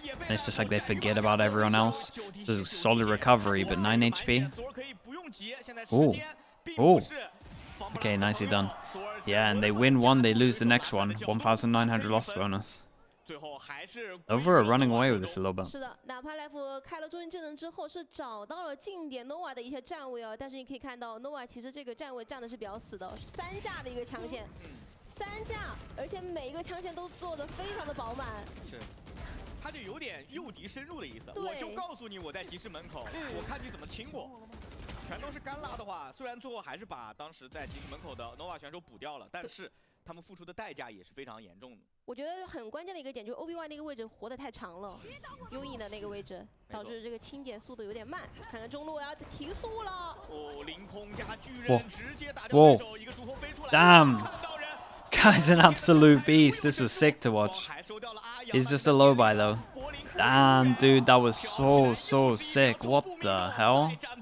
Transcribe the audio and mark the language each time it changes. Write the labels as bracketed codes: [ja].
[en] And it's just like they forget about everyone else. There's a solid recovery, but 9 HP. Ooh. Oh, okay, nicely done. Yeah, and they win one, they lose the next one. 1,900 loss bonus. Nova are running away with this a little bit. [zh] 是的，哪怕 Life 开了终极技能之后，是找到了近点 Nova 的一些站位啊，但是你可以看到 Nova 其实这个站位站的是比较死的，3架的一个枪线，3架，而且每一个枪线都做的非常的饱满。是。他就有点诱敌深入的意思，我就告诉你我在集市门口，我看你怎么清我。全都是干拉的话，虽然最后还是把当时在集市门口的 Nova 选手补掉了，但是他们付出的代价也是非常严重的。我觉得很关键的一个点就是 OB1 那个位置活得太长了，优异的那个位置导致这个清点速度有点慢。看看中路要提速了。哦，凌空加巨人直接打掉对手，一个主控飞出来。 [en] Damn. Guy's an absolute beast. This was sick to watch. He's just a low buy though. Damn, dude, that was so sick. What the hell?